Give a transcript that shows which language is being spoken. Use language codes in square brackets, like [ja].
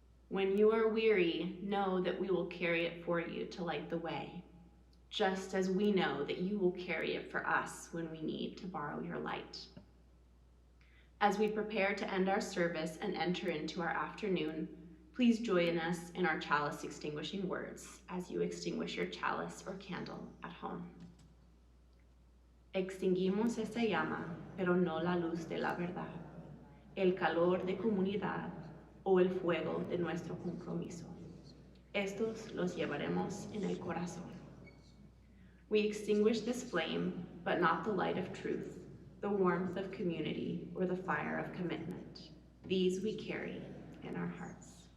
[en] When you are weary, know that we will carry it for you to light the way, just as we know that you will carry it for us when we need to borrow your light. As we prepare to end our service and enter into our afternoon, please join us in our chalice extinguishing words as you extinguish your chalice or candle at home. [es] Extinguimos esta llama, pero no la luz de la verdad, el calor de comunidad, o el fuego de nuestro compromiso. Estos los llevaremos en el corazón. [en] We extinguish this flame, but not the light of truth, the warmth of community, or the fire of commitment. These we carry in our hearts.